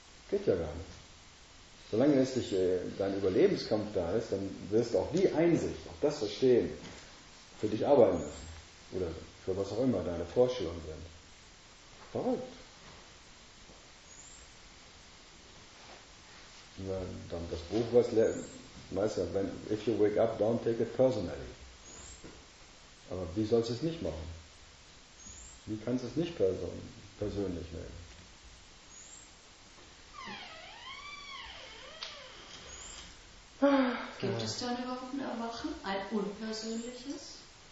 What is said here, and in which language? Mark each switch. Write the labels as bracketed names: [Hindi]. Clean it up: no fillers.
[German] Geht ja gar nicht. Solange es nicht dein Überlebenskampf da ist, dann wirst du auch die Einsicht, auch das Verstehen, für dich arbeiten müssen. Oder für was auch immer deine Vorstellungen sind. Verrückt. Dann das Buch, was Meister, wenn [English] if you wake up, don't take it personally. [German] Aber wie sollst du es nicht machen? Wie kannst du es nicht persönlich nehmen? Gibt es dann überhaupt ein Erwachen, ein unpersönliches?